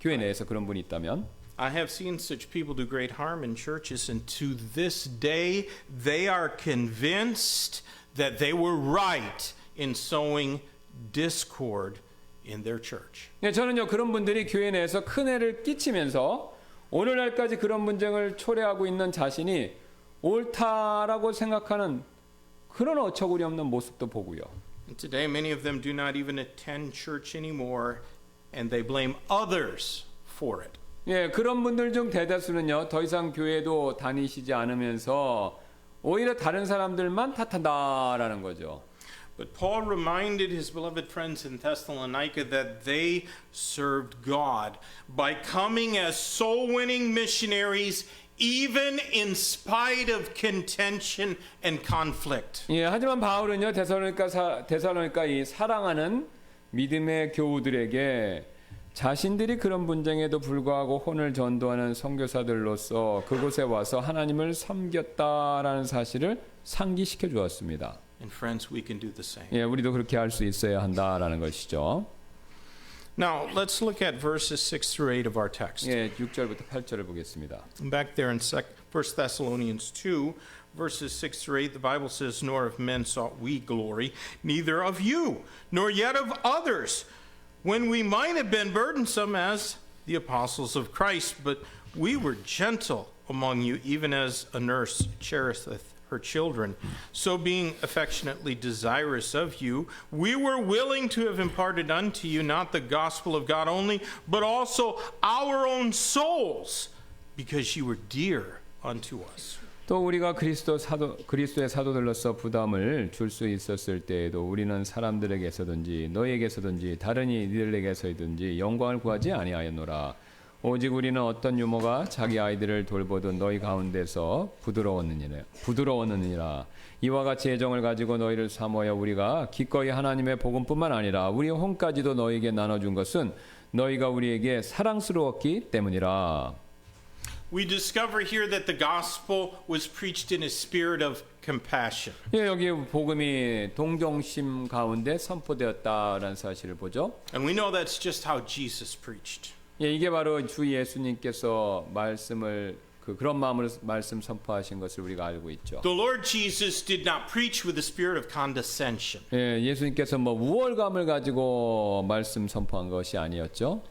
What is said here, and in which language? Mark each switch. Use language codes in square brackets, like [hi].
[ko] 교회 내에서 그런 분이 있다면. [en] I have seen such people do great harm in churches, and to this day they are convinced that they were right in sowing discord in their church. [ko] 네, 저는요, 그런 분들이 교회 내에서 큰 해를 끼치면서 오늘날까지 그런 분쟁을 초래하고 있는 자신이 옳다라고 생각하는 그런 어처구니 없는 모습도 보고요. [en] And today many of them do not even attend church anymore, and they blame others for it. [ko] 예, 그런 분들 중 대다수는요, 더 이상 교회도 다니시지 않으면서 오히려 다른 사람들만 탓한다라는 거죠. [en] But Paul reminded his beloved friends in Thessalonica that they served God by coming as soul-winning missionaries even in spite of contention and conflict. [ko] 예, 하지만 바울은요, 데살로니가 이 사랑하는 믿음의 교우들에게 자신들이 그런 분쟁에도 불구하고 혼을 전도하는 선교사들로서 그곳에 와서 하나님을 섬겼다라는 사실을 상기시켜 주었습니다. [en] And friends, we can do the same. [ko] 예, 우리도 그렇게 할 수 있어야 한다라는 것이죠. [en] Now, let's look at verses 6 through 8 of our text. [ko] 예, 6절부터 8절을 보겠습니다. [en] Back there in 1 Thessalonians 2, verses 6 through 8, the Bible says, Nor of men sought we glory, neither of you, nor yet of others, when we might have been burdensome as the apostles of Christ, but we were gentle among you, even as a nurse cherisheth her children. So being affectionately desirous of you, we were willing to have imparted unto you not the gospel of God only, but also our own souls, because you were dear unto us. [ko] 또 우리가 그리스도의 사도들로서 부담을 줄 수 있었을 때에도 우리는 사람들에게서든지 너희에게서든지 다른 이들에게서든지 영광을 구하지 아니하였노라. 오직 우리는 어떤 유모가 자기 아이들을 돌보던 너희 가운데서 부드러웠느니라. 이와 같이 애정을 가지고 너희를 사모하여 우리가 기꺼이 하나님의 복음뿐만 아니라 우리의 혼까지도 너희에게 나눠준 것은 너희가 우리에게 사랑스러웠기 때문이라. [en] We discover here that the gospel was preached in a spirit of compassion. [ko] 예, 여기 복음이 동정심 가운데 선포되었다라는 사실을 보죠. [en] And we know that's just how Jesus preached. [ko] 예, 이게 바로 주 예수님께서 말씀을 그런 마음으로 말씀 선포하신 것을 우리가 알고 있죠. [en] The Lord Jesus did not preach with a spirit of condescension. [ko] 예, 예수님께서 뭐 우월감을 가지고 말씀 선포한 것이 아니었죠.